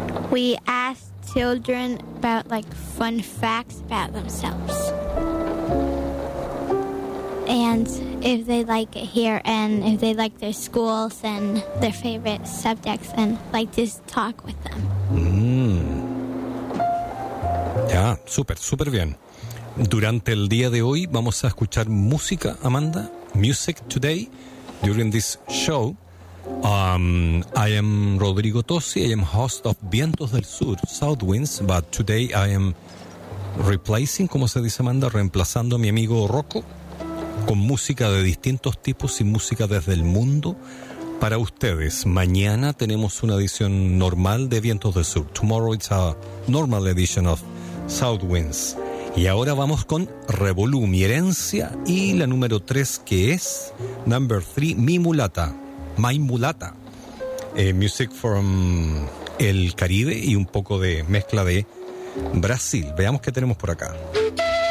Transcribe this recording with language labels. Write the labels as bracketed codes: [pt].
[en] We ask children about, like, fun facts about themselves. And if they like it here, and if they like their schools and their favorite subjects, and, like, just talk with them. [es] Ya, súper, súper bien. Durante el día de hoy vamos a escuchar música, Amanda. [en] Music today, during this show. I am Rodrigo Tosi. I am host of Vientos del Sur, South Winds, but today I am replacing, [es] como se dice, Amanda, reemplazando a mi amigo Rocco con música de distintos tipos y música desde el mundo para ustedes. Mañana tenemos una edición normal de Vientos del Sur. [en] Tomorrow it's a normal edition of South Winds. [es] Y ahora vamos con Revolum, herencia, y la número 3, que es number 3, Mi Mulata. [en] My Mulata, music from [es] el Caribe y un poco de mezcla de Brasil. Veamos qué tenemos por acá.